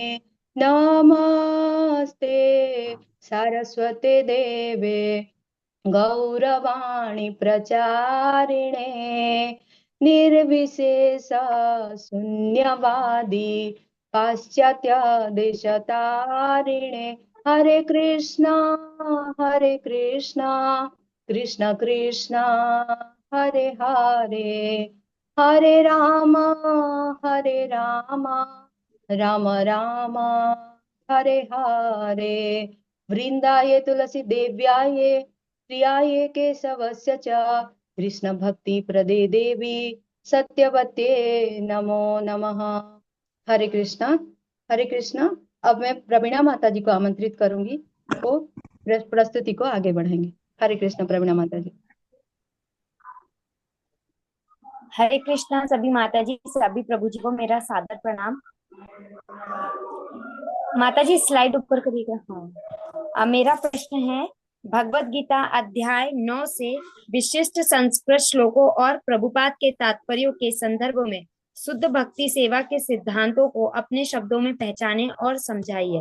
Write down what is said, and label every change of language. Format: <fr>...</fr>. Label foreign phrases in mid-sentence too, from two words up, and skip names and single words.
<sa>नमस्ते सारस्वते देवे गौरवाणी प्रचारिणे निर्विशेष शून्यवादी पाश्चात्य देशतारिणे। हरे कृष्णा कृष्ण कृष्ण हरे हरे, हरे राम राम राम हरे हरे। वृंदाय तुलसी देव्याय प्रियाय केशवस्य च कृष्ण भक्ति प्रदे देवी सत्यवत्ये नमो नमः।</sa> <hi>हरे कृष्णा। हरे कृष्णा। अब मैं प्रवीणा माता जी को आमंत्रित करूंगी, वो प्रस्तुति को आगे बढ़ाएंगे। हरे कृष्ण प्रवीणा माता जी। हरे कृष्णा सभी माता जी, सभी प्रभु जी को मेरा सादर प्रणाम। माता जी स्लाइड ऊपर करिएगा। हाँ, अब मेरा प्रश्न है, भगवत गीता अध्याय 9 से विशिष्ट संस्कृत श्लोकों और प्रभुपाद के तात्पर्यों के संदर्भ में शुद्ध भक्ति सेवा के सिद्धांतों को अपने शब्दों में पहचाने और समझाइए।</hi>